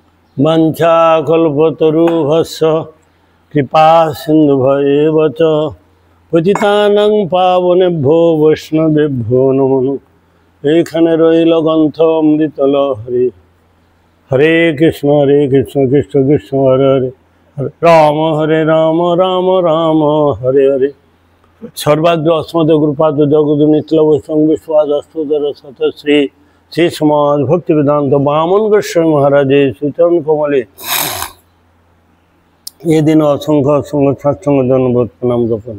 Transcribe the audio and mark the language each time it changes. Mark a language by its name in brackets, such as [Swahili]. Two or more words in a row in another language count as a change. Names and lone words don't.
[Sanskrit] वंशाकल्पतरुभ्यश्च कृपा सिन्धुभ्येव च पतितानां पावनेभ्यो वैष्णवेभ्यो नमो नमः। [Bangla] এইখানে রইল গ্রন্থ অমৃত লহরী। [Sanskrit] হরে কৃষ্ণ কৃষ্ণ কৃষ্ণ হরে হরে, হরে রাম রাম রাম হরে হরে। [Bangla] সর্বাগ্র অস্মদ গুরুপাদ জগদ নিত্য বৈষ্ণব বিশ্বদর শত শ্রী শ্রী সমাজ ভক্তি বেদান্ত বামন গোস্বামী মহারাজের সুচরণ কমলে এদিন অসংখ্য অসংখ্য সৎসঙ্গ জনবোধ প্রণাম জ্ঞাপন।